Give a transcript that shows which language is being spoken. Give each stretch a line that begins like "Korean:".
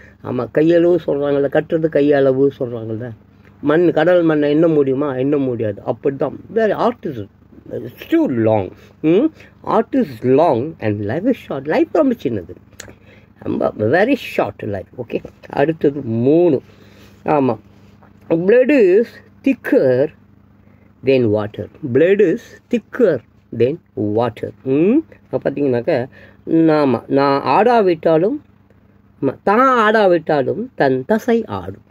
Tamil: ஆமாம், கையளவு சொல்கிறாங்கள்ல, கட்டுறது கையளவு சொல்கிறாங்கள்ல. மண், கடல் மண்ணை எண்ண முடியுமா? எண்ண முடியாது. அப்படி தான் வேறு.
English: Art is too long. Art is long and life is short.
Tamil: Life ரொம்ப சின்னது, ரொம்ப
English: Very short life.
Tamil: ஓகே. அடுத்தது மூணு. ஆமாம்,
English: blood is thicker than water. Blood is thicker than water.
Tamil: பார்த்தீங்கன்னாக்கா நான் ஆடாவிட்டாலும் தான் ஆடாவிட்டாலும் தன் தசை ஆடும்.